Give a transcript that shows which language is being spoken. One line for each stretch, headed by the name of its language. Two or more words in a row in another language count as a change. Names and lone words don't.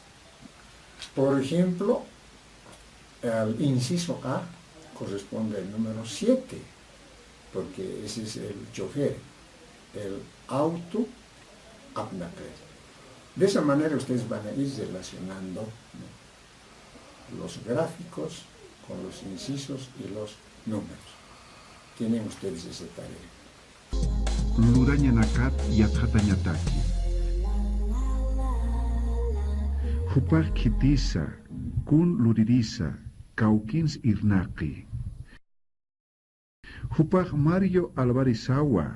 Spanish: Por ejemplo, al inciso A corresponde el número 7, porque ese es el chofer. El auto Abnaker. De esa manera ustedes van a ir relacionando, ¿no?, los gráficos con los incisos y los números. Tienen ustedes esa tarea.
Aymara: Lurañanakat yatjatañataki. Hupaj kitisa, kun luririsa, kaukins irnaki. Hupaj Mario Alvarizawa.